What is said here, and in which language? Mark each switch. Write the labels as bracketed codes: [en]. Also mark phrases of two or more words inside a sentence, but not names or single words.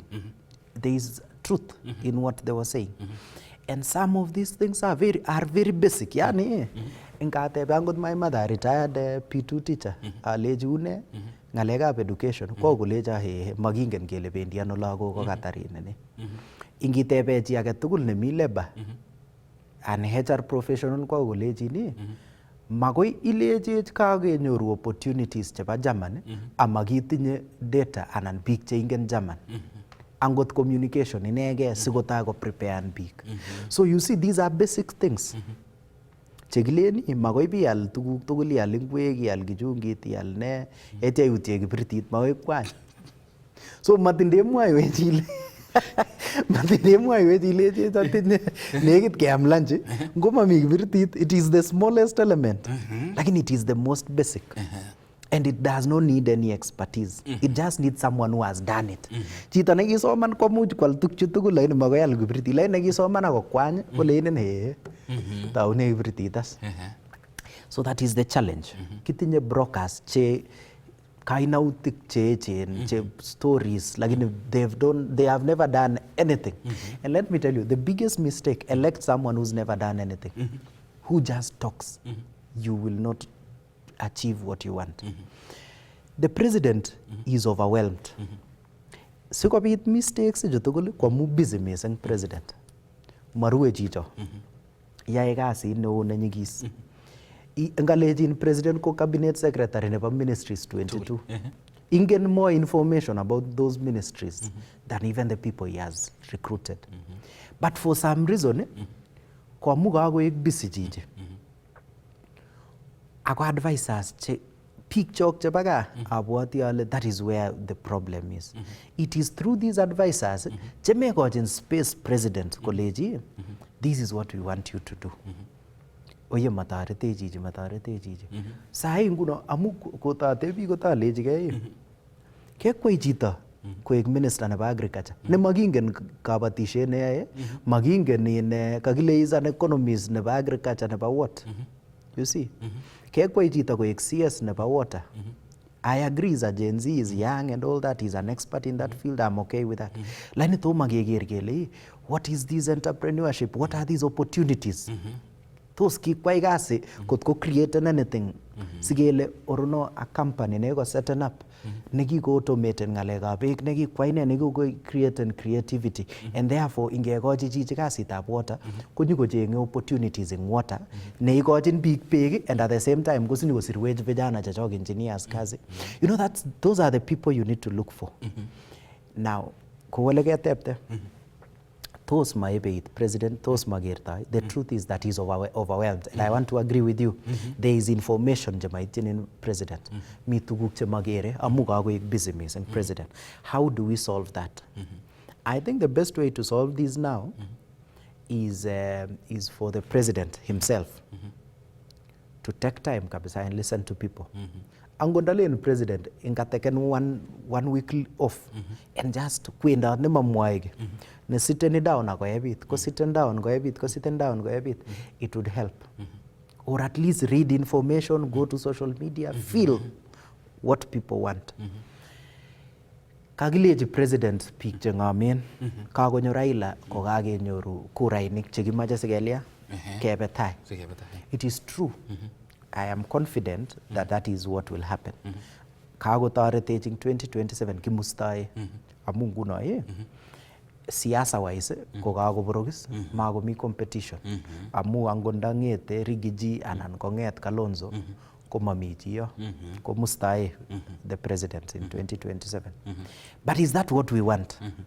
[en] There is truth in what they were saying. And some of these things are very basic. [kln] Yani, ingatebe angot [en] my mother, retired P2 teacher, [kln] aleji une, ngalekab education, ko kuleja magingen kele bendi ano lagok ko katarin ne. Ingitebe chi age tugul nemi labor, [en] an HR professional [kln] ko kuleji ni, magoi ilechech kakenyoru opportunities chebo German amakitinye data anan biik che ingen German. Angot communication inege sikota ko prepare biik. [en] So you see these are basic things. [kln] Chekileni magoi bial tuguk tugul ial ingwek ial kichungit ial ne etya yutie kibirtit magoi kwany. So matinde mwaiwe chile. Matinde mwaiwe chile chetinye nekit keam lunch ngomami kibirtit [en] it is the smallest element. Lakini it is the most basic. And it does not need any expertise. It just needs someone who has done it. [kln] Chito nekisoman komuch kwal tukchu tugul lakini magoi al kibirtit. Lakini nekisoman ako kwany koleinen he taune kibirtitas. [en] So that is the challenge. [kln] Kitinye brokers che kainautik che echen, che stories lakini [en] they have never done anything. And let me tell you, the biggest mistake, elect someone who's never done anything. Who just talks. You will not achieve what you want. The president is overwhelmed. [kln] Sikobit mistakes jotugul kwamu busy mising president. marue chicho yae kasit neo nenyigis ngalejin president ko [en] cabinet secretary [kln] nebo ministries 22 ingen [en] more information about those ministries than even the people he has recruited but for some reason [kln] ko amu kakoek busy chichi ako advisors che peak chok chebo gaa abwati ale [en] that is where the problem is it is through these advisors [kln] che mekochin space president koleji [en] this is what we want you to do [kln] oye matarete chichi sai nguno amu kotate biik kotalechigei kekwei chito koek minister nebo agriculture ne makingen kabatishet neyae makingen in kakile [en] is an economist [kln] nebo agriculture nebo [en] what you see [kln] kekwei chito koek CS nebo water [en] I agree as a Gen Z is young and all that, he's an expert in that field, I'm okay with that. [kln] Lakini toma keker kele [en] what is this entrepreneurship, what are these opportunities? [kln] Tos kikwai kasi kot ko [en] create anything [kln] sigele orono [en] a company [kln] ne ko [en] setting up [kln] nekiko automate ngalekab beek nekikwai ne nekiko [en] create creativity and therefore [kln] ingekochi chichi kasitab water konyikochenge [en] opportunities in water [kln] neikochin biik beek [en] and at the same time [kln] kosinyikosirwech vijana chechok engineers kazi. [en] You know those are the people you need to look for. Now [kln] kowole ketepte tos maibeit president tos magertai [en] the truth is that he's overwhelmed and I want to agree with you there is information [kln] jemaityin in president mi tuguk chemagere amu kakoek [en] busy missing president how do we solve that I think the best way to solve this now is for the president himself to take time [kln] kabisa and [en] listen to people [kln] angondalen president ingateken [en] one week off and just [kln] kwenda nemamwaige ne [en] sitting down [kln] akoebit ko [en] sitting down [kln] koebit ko [en] sitting down [kln] koebit [en] it would help or at least read information go to social media feel what people want [kln] kagileji president biik chengamen kakonyo Raila ko kagenyoru kurainik chekimache sigelia kebe tai [en] it is true I am confident that that is what will happen. [kln] Kakotoretech 2027 kimustae amu nguno siasa wise ko kakoborokis makomi competition amu angonda ngete Rigiji anan konget Kalonzo komami chiyo ko mustae [en] the president in 2027 but is that what we want?